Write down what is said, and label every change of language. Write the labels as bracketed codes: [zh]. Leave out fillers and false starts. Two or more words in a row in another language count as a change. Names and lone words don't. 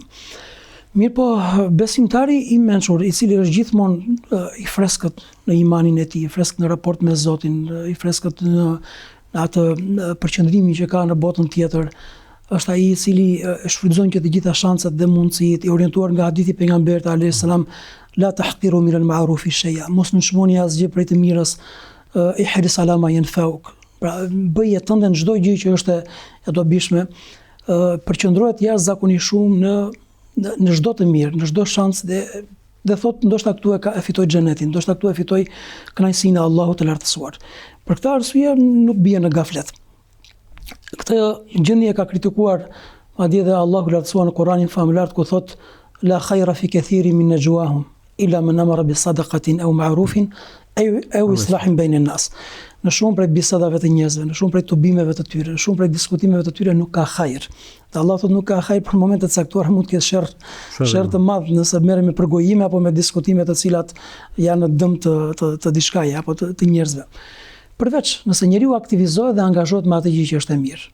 [sq] Mirë po, besimtari i mençur, i cili është gjithmonë i freskët në imanin e tij, i freskët në raport me Zotin, i freskët në atë përqendrimin që ka në botën tjetër, është ai i cili shfrytëzon që të gjitha shanset dhe mundësitë, i orientuar nga hadithi i pejgamberit [ar] عليه السلام, لا تحقر من المعروف شيئا, [sq] mos nënshmoni asgjë prej të mirës, [ar] احرص على ما ينفعك. [sq] Pra, bëje tënde në çdo gjë që është e dobishme, përqendrohet jashtëzakonisht shumë në çdo të mirë, në çdo shans dhe thotë ndoshta këtu e fitoj xhenetin, ndoshta këtu e fitoj kënaqësinë e Allahut të lartësuar. Për këtë arsye nuk bie në gaflet. Këtë gjendje ka kritikuar madje edhe Allahu i lartësuar në Kur'anin famullar ku thotë [ar] لا خير في كثير من نجواهم إلا من أمر بصدقة أو معروف أو إصلاح بين الناس. [sq] Në shumë prej bisedave të njerëzve, në shumë prej tubimeve të tyre, në shumë prej diskutimeve të tyre nuk ka hajër. Dhe Allah thotë nuk ka hajër për momente të caktuara, mund të ketë sherr të madh nëse merrem me përgojime apo me diskutime të cilat janë në dëm të diçkaje apo të njerëzve. Përveç nëse njeriu aktivizohet dhe angazhohet me atë gjë që është e mirë.